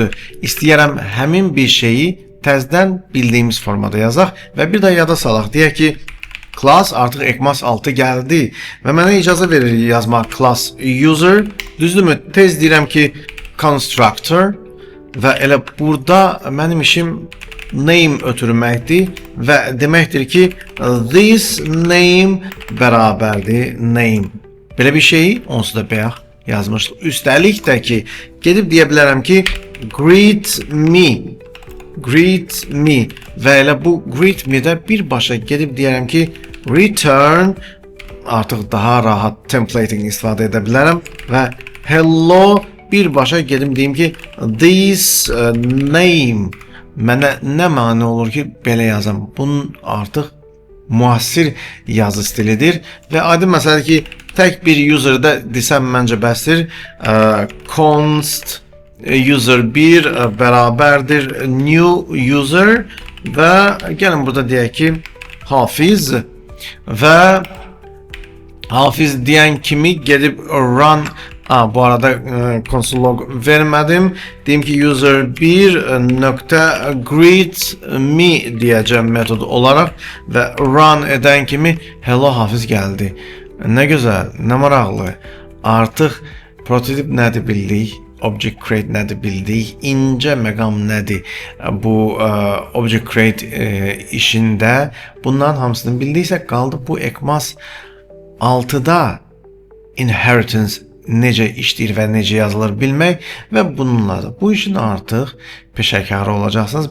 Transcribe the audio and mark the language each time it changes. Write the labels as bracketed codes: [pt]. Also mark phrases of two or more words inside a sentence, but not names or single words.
[az] İstəyərəm həmin bir şeyi təzədən bildiyimiz formada yazaq və bir də yada salaq. Deyək ki, class artıq ECMAS 6 gəldi və mənə icazə verir yazmaq [en] class user. [az] Düzdürmü? Tez deyirəm ki, constructor və elə burada mənim işim name ötürməkdir və deməkdir ki, [en] this name [az] bərabərdir name. Belə bir şeyi onsuz da bayaq yazmışdıq. Üstəlik də ki, gedib deyə bilərəm ki, [en] greet me [az] və elə bu [en] greet me- [az] də birbaşa gedib deyərəm ki, return, artıq daha rahat templating istifadə edə bilərəm və hello birbaşa gedim deyim ki, [en] this name [az] mənə nə mane olur ki, belə yazam. Bunun artıq müasir yazı stilidir və aydın məsələdir ki, tək bir user'da desəm məncə bəsdir. [en] Const user 1 [az] bərabərdir [en] new user [az] və gəlin burada deyək ki, Hafiz və Hafiz deyən kimi gedib run. Bu arada [en] console log [az] vermədim. Deyim ki, [en] user 1.greet me [az] deyəcəm metod olaraq və run edən kimi [en] hello Hafiz [az] gəldi. Nə gözəl, nə maraqlı. Artıq prototip nədir bildik. [en] object create [az] nədir bildik. İncə məqam nədir? Bu [en] object create [az] işində bunların hamısını bildiksə qaldı bu ECMAS 6-da inheritance necə işləyir və necə yazılır bilmək və bununla da bu işin artıq peşəkarı olacaqsınız.